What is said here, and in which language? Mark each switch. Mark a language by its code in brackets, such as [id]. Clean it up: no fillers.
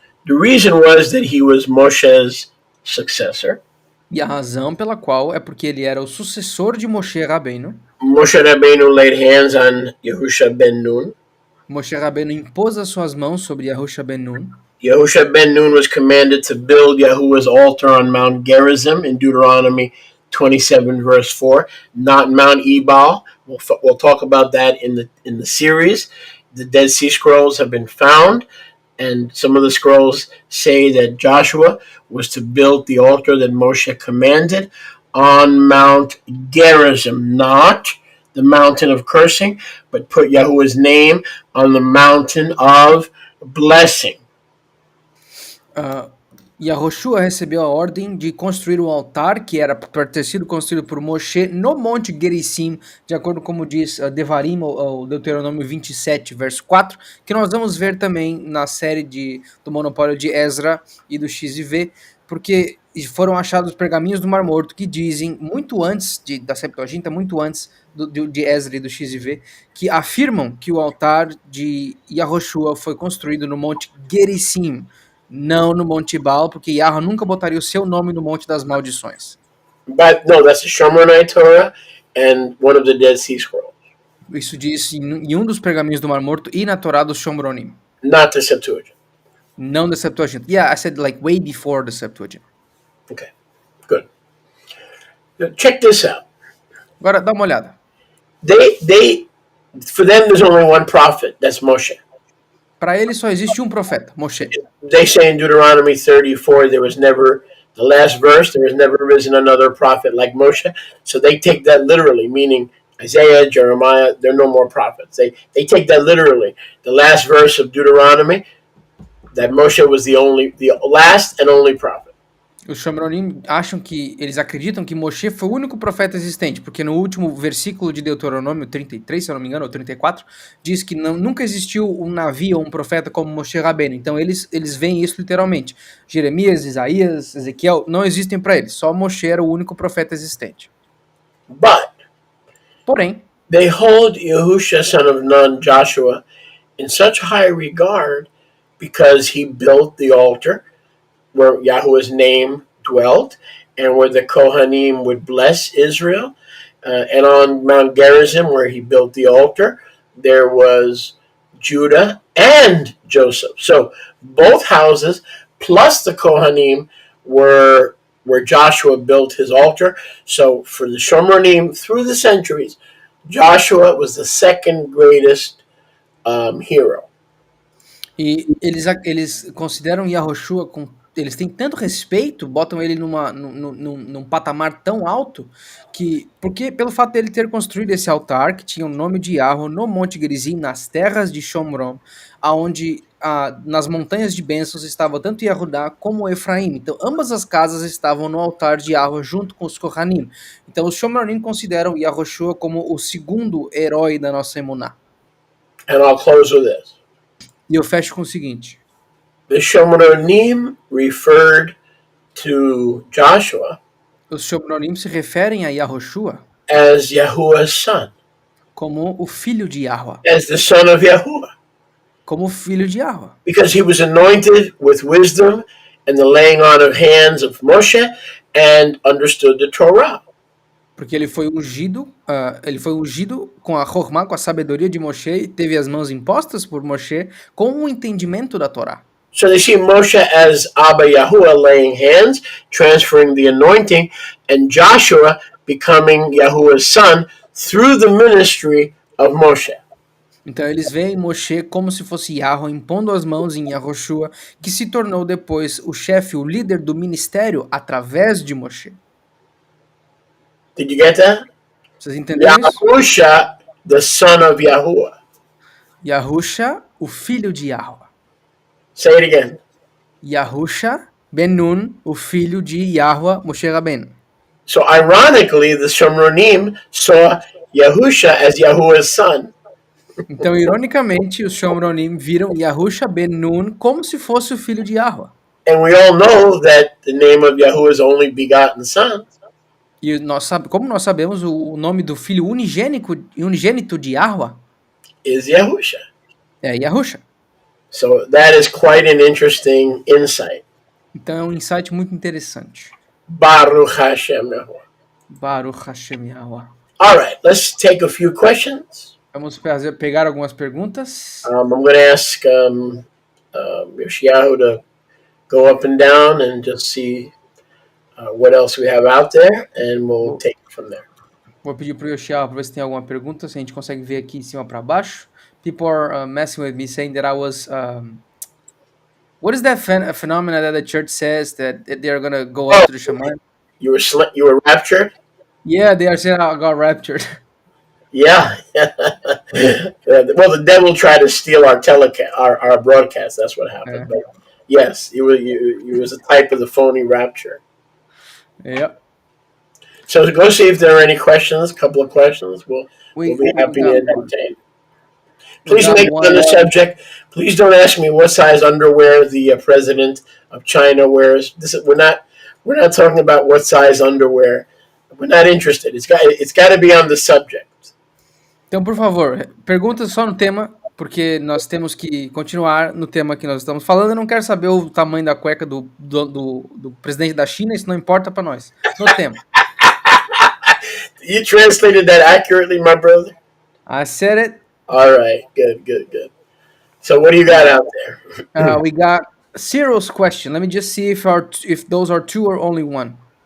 [en] The reason was that he was Moshe's successor. [pt] E a razão pela qual é porque ele era o sucessor de Moshe Rabbeinu. [en] Moshe Rabbeinu laid hands on Yahusha ben Nun. [pt] Moshe Rabbeinu impôs as suas mãos sobre Yahusha ben Nun. [en] Yahusha ben Nun was commanded to build Yahuwah's altar on Mount Gerizim in Deuteronomy 27 verse 4, not Mount Ebal. We'll talk about that in the series. The Dead Sea Scrolls have been found, and some of the scrolls say that Joshua was to build the altar that Moshe commanded on Mount Gerizim, not the mountain of cursing, but put Yahuwah's name on the mountain of blessing. [pt] Yahushua recebeu a ordem de construir o altar que era para ter sido construído por Moshe no Monte Gerizim, de acordo com como diz Devarim, ou Deuteronômio 27, verso 4, que nós vamos ver também na série do Monopólio de Ezra e do XV, porque foram achados pergaminhos do Mar Morto que dizem, muito antes da Septuaginta, muito antes de Ezra e do XV, que afirmam que o altar de Yahushua foi construído no Monte Gerizim, não no Monte Ebal, porque Yahweh nunca botaria o seu nome no Monte das Maldições. [en] But no, that's the Shomronite Torah and one of the Dead Sea Scrolls. [pt] Isso diz em um dos pergaminhos do Mar Morto e na Torá dos Shomronim. [en] Not the Septuagint. [pt] Não da Septuaginta. [en] Yeah, I said like way before the Septuagint. Okay, good. Now, check this out. [pt] Agora, dá uma olhada. [en] For them, there's only one prophet. That's Moshe. [pt] Para eles só existe um profeta, Moshe. [en] They say in Deuteronomy 34, there was never, the last verse, there has never risen another prophet like Moshe. So they take that literally, meaning Isaiah, Jeremiah, they're no more prophets. They take that literally. The last verse of Deuteronomy, that Moshe was the last and only prophet. [pt] Os Shomronim eles acreditam que Moshe foi o único profeta existente, porque no último versículo de Deuteronômio 33, se eu não me engano, ou 34, diz que nunca existiu um Navi ou um profeta como Moshe Rabbeinu. Então eles veem isso literalmente. Jeremias, Isaías, Ezequiel não existem para eles, só Moshe era o único profeta existente. Porém, [en] they hold Yahusha, son of Nun, Joshua, in such high regard because he built the altar where Yahuwah's name dwelt, and where the Kohanim would bless Israel. And on Mount Gerizim, where he built the altar, there was Judah and Joseph. So both houses, plus the Kohanim, where Joshua built his altar. So for the Shomronim through the centuries, Joshua was the second greatest hero. [pt] E eles consideram Yahushua eles têm tanto respeito, botam ele num patamar tão alto, porque pelo fato dele ter construído esse altar, que tinha o nome de Yahweh, no Monte Gerizim, nas terras de Shomron, aonde nas montanhas de bênçãos estava tanto Yehudá como Efraim. Então ambas as casas estavam no altar de Yahweh junto com os Kohanim. Então os Shomronim consideram Yahushua como o segundo herói da nossa emuná. [en] And I'll close with this. [pt] E eu fecho com o seguinte. [en] The Shomronim referred to Joshua [pt] Os Shomronim se referem a Yahushua [en] as Yahuwah's son, [pt] como o filho de Yahweh, [en] as the son of Yahuwah, [pt] como o filho de Yahweh, [en] because he was anointed with wisdom and the laying on of hands of Moshe and understood the Torah. [pt] porque ele foi ungido com a Chormá, com a sabedoria de Moshe, e teve as mãos impostas por Moshe com o entendimento da Torá. [en] So they see Moshe as Abba Yahuwah laying hands, transferring the anointing, and Joshua becoming Yahuwah's son through the ministry of Moshe. [pt] Então eles veem Moshe como se fosse Yahweh impondo as mãos em Yahushua, que se tornou depois o chefe, o líder do ministério através de Moshe. [en] Did you get that? [pt] Vocês entenderam isso? [en] Yahusha, the son of Yahuwah. [pt] Yahusha, o filho de Yahweh. [en] Say it again. [pt] Yahusha ben Nun, o filho de Yahweh Moshe Rabbeinu. [en] So ironically, the Shomronim saw Yahusha as Yahuwah's son. [pt] Então, ironicamente, os Shomronim viram Yahusha ben Nun como se fosse o filho de Yahweh. [en] And we all know that the name of Yahuwah's only begotten son [pt] E como nós sabemos, o nome do filho unigênito de Yahweh [en] is Yahusha. [pt] é Yahusha. [en] So that is quite an interesting insight. [pt] Então é um insight muito interessante. [he] Baruch Hashem Yahuwah. Baruch Hashem Yahweh. [en] All right, let's take a few questions. [pt] Vamos pegar algumas perguntas. [en] I'm going to ask Yoshiyahu to go up and down and just see what else we have out there, and we'll take it from there. [pt] Vou pedir para o Yoshiyahu para ver se tem alguma pergunta, se a gente consegue ver aqui em cima para baixo. [en] People are messing with me, saying that I was... what is that phenomena that the church says that they are going to go up to the shaman? You were raptured? Yeah, they are saying I got raptured. Yeah. Well, the devil tried to steal our our broadcast. That's what happened. Yeah. But yes, it was a type of the phony rapture. Yep. So go see if there are any questions. A couple of questions. We'll be happy to entertain. Please make it on the subject. Please don't ask me what size underwear the president of China wears. We're not talking about what size underwear. We're not interested. It's got to be on the subject. [pt] Então, por favor, perguntas só no tema, porque nós temos que continuar no tema que nós estamos falando. Eu não quero saber o tamanho da cueca do presidente da China, isso não importa para nós. No tema. [en] You translated that accurately, my brother? I said it. All right, good. So what do you got out there? We got Cyril's question. Let me just see if those are two or only one.